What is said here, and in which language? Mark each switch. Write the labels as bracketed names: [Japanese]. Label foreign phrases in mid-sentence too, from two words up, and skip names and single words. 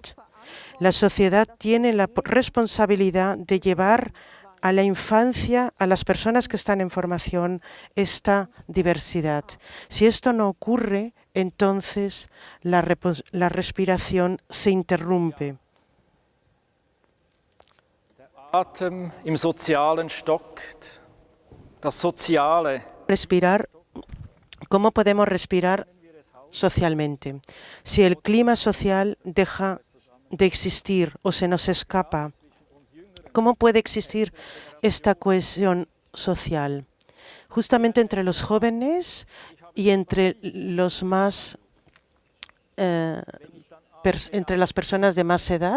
[Spanish] La sociedad tiene la responsabilidad de llevar a la infancia, a las personas que están en formación, esta diversidad. Si esto no ocurre, entonces la respiración se interrumpe. [German] Atem im Sozialen stockt. Das Soziale. [Spanish] Respirar, ¿cómo podemos respirar socialmente? Si el clima social deja de existir o se nos escapa, ¿cómo puede existir esta cohesión social? Justamente entre los jóvenes y entre los más entre las personas de más edad.